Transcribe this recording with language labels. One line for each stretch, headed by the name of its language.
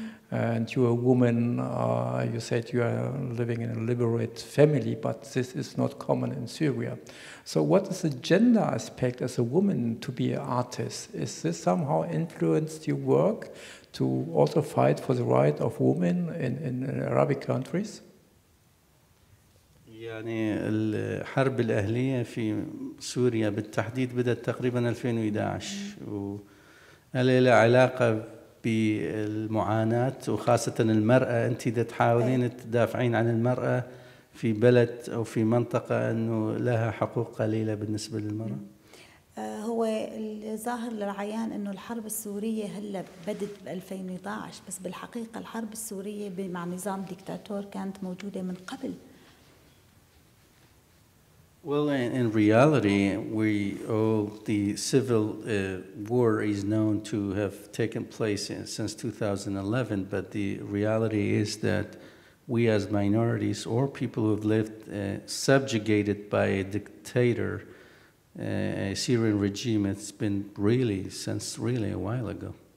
English: And you're a woman, you said you are living in a liberate family, but this is not common in Syria. So what is the gender aspect as a woman to be an artist? Is this somehow influenced your work to also fight for the right of women in Arabic countries?
Arabic: يعني الحرب الأهلية في سوريا بالتحديد بدأت تقريبا 2011 ولها علاقة بالمعاناة وخاصة المرأة. أنت إذا تحاولين تدافعين عن المرأة في بلد أو في منطقة أنه لها حقوق قليلة بالنسبة للمرأة. هو الظاهر للعيان انه الحرب السوريه هلا بدت ب 2011 بس بالحقيقه الحرب السوريه مع نظام ديكتاتور كانت موجوده من قبل.
English: Well, in reality, the civil war is known to have taken place since 2011, but the reality is that we as minorities or people who have lived subjugated by a dictator, a Syrian regime, it's been really since really a while ago.